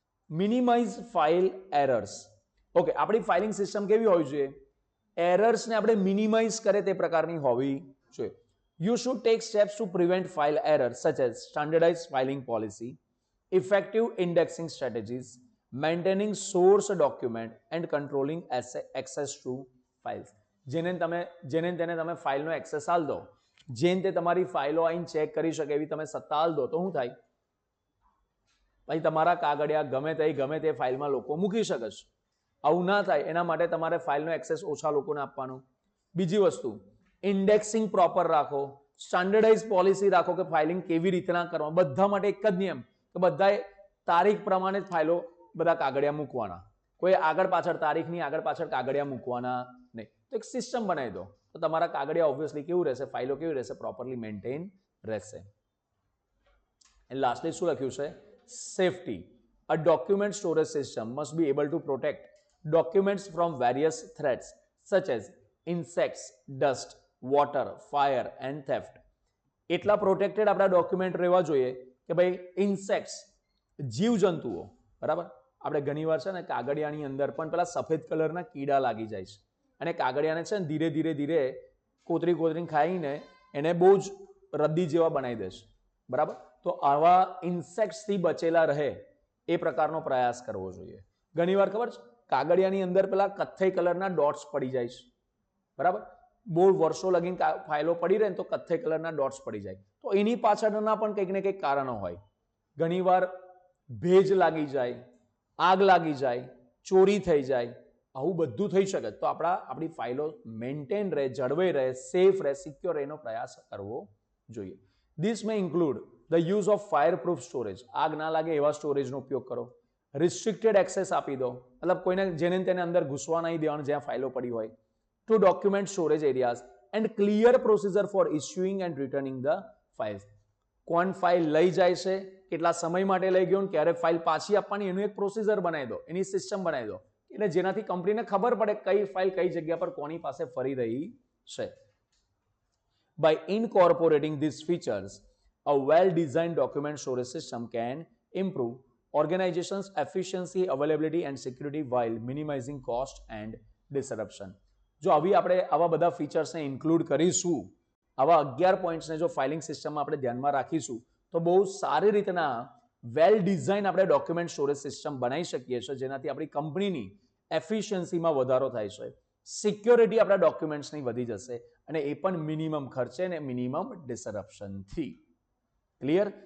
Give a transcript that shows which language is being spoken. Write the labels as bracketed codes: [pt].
[en] Minimize file errors. [gu] Okay, આપણી filing system કેવી હોવી જોઈએ? એરર્સને આપણે મિનિમાઇઝ કરે તે પ્રકારની હોવી જોઈએ. [en] You should take steps to prevent file errors such as standardized filing policy, effective indexing strategies, maintaining source document and controlling access to files. [gu] જેને તમે ફાઇલનો એક્સેસ આલ દો, જેને તે તમારી ફાઇલો આવીને ચેક કરી શકે એવી તમે સત્તા આલ દો તો શું થાય? ભાઈ તમારા કાગળિયા ગમે તે ફાઇલમાં લોકો મૂકી શકે છે. આવું ના થાય એના માટે તમારે ફાઇલનો એક્સેસ ઓછા લોકોને આપવાનો. બીજી વસ્તુ, ઇન્ડેક્સિંગ પ્રોપર રાખો, સ્ટાન્ડર્ડાઇઝ પોલિસી રાખો કે ફાઇલિંગ કેવી રીતના કરવા. બધા માટે એક જ નિયમ કે બધાએ તારીખ પ્રમાણે જ ફાઇલો બધા કાગળિયા મૂકવાના. કોઈ આગળ પાછળ તારીખની આગળ પાછળ કાગળિયા મૂકવાના નહીં. તો એક સિસ્ટમ બનાવી દો તો તમારા કાગળિયા ઓબ્વિયસલી કેવું રહેશે? ફાઇલો કેવી રહેશે? પ્રોપરલી મેન્ટેન રહેશે. એન્ડ લાસ્ટલી શું લખ્યું છે? Safety. [en] A document storage system must be able to protect documents from various threats such as insects, dust, water, fire and theft. [gu] એટલા પ્રોટેક્ટેડ આપણા ડોક્યુમેન્ટ રહેવા જોઈએ કે ભાઈ ઇન્સેક્ટ્સ, જીવજંતુઓ, બરાબર. આપણે ઘણીવાર છે ને કાગળિયાની અંદર પણ પેલા સફેદ કલરના કીડા લાગી જાય છે અને કાગળિયાને છે ને ધીરે ધીરે કોતરીને ખાઈને એને બહુ જ રદ્દી જેવા બનાવી દે છે, બરાબર. તો આવા ઇન્સેક્ટ્સથી બચેલા રહે એ પ્રકારનો પ્રયાસ કરવો જોઈએ. ઘણીવાર ખબર છે કાગળિયાની અંદર પેલા કથ્થઈ કલરના ડોટ્સ પડી જાય છે, બરાબર. બહુ વર્ષો લગીને ફાઇલો પડી રહે ને તો કથ્થઈ કલરના ડોટ્સ પડી જાય. તો એની પાછળના પણ કંઈક ને કંઈક કારણો હોય. ઘણીવાર ભેજ લાગી જાય, આગ લાગી જાય, ચોરી થઈ જાય, આવું બધું થઈ શકે. તો આપણી ફાઇલો મેન્ટેન રહે, જળવાઈ રહે, સેફ રહે, સિક્યોર રહે એનો પ્રયાસ કરવો જોઈએ. [en] This may include the use of fireproof storage. [gu] આગ ના લાગે એવા સ્ટોરેજનો ઉપયોગ કરો. રિસ્ટ્રિક્ટેડ એક્સેસ આપી દો, મતલબ કોઈને જેને તેને અંદર ઘૂસવા નહીં દેવાનું જ્યાં ફાઇલો પડી હોય. [en] Two document storage areas and clear procedure for issuing and returning the files. [gu] કોણ ફાઇલ લઈ જાય છે, કેટલા સમય માટે લઈ ગયો, ક્યારે ફાઇલ પાછી આપવાની, એનું એક પ્રોસિજર બનાવી દો, એની સિસ્ટમ બનાવી દો એટલે જેનાથી કંપનીને ખબર પડે કઈ ફાઇલ કઈ જગ્યા પર કોની પાસે ફરી રહી છે. [en] By incorporating these features, a well-designed document storage system can improve organization's efficiency, availability and security while minimizing cost and disruption. [gu] જો આપણે આવા બધા ફીચર્સને ઇન્ક્લુડ કરીશું, આવા 11 પોઈન્ટ્સને જો ફાઇલિંગ સિસ્ટમમાં આપણે ધ્યાનમાં રાખીશું તો બહુ સારી રીતના વેલ ડિઝાઇન આપણે ડોક્યુમેન્ટ સ્ટોરેજ સિસ્ટમ બનાવી શકીએ છીએ, જેનાથી આપણી કંપનીની એફિશિયન્સીમાં વધારો થાય છે, સિક્યોરિટી આપણા ડોક્યુમેન્ટ્સની વધી જશે અને એ પણ મિનિમમ ખર્ચે અને મિનિમમ ડિસરપ્શનથી. ક્લિયર?